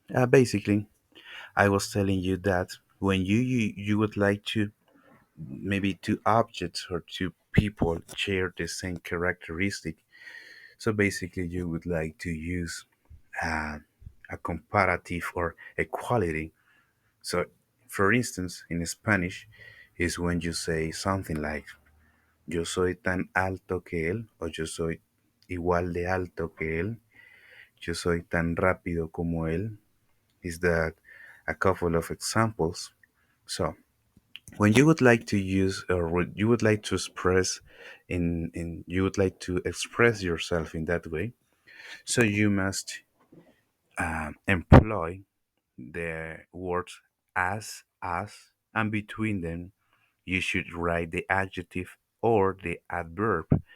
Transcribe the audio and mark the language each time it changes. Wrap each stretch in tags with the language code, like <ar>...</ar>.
<en>Basically, I was telling you that when you would like to maybe two objects or two people share the same characteristic. So basically, you would like to use uh, a comparative or equality. So, for instance, in Spanish, is when you say something like</en> <es>yo soy tan alto que él o yo soy igual de alto que él, yo soy tan rápido como él.</es> <en>Is that a couple of examples? So, when you would like to use or you would like to express in you would like to express yourself in that way, so you must employ the words as, and between them you should write the adjective or the adverb.</en>